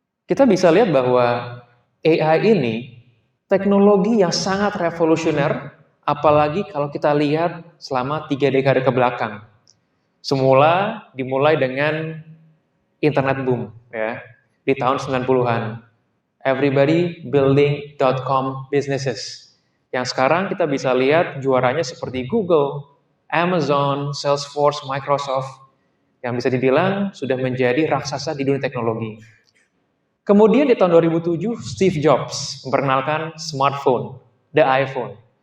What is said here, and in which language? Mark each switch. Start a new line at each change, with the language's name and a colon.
Indonesian: Kita bisa lihat bahwa AI ini teknologi yang sangat revolusioner, apalagi kalau kita lihat selama 3 dekade ke belakang. Semula dimulai dengan internet boom ya di tahun 90-an.
English: Everybody building .com businesses.
Indonesian: Yang sekarang kita bisa lihat juaranya seperti Google, Amazon, Salesforce, Microsoft yang bisa dibilang sudah menjadi raksasa di dunia teknologi. Kemudian di tahun 2007 Steve Jobs memperkenalkan smartphone, the iPhone.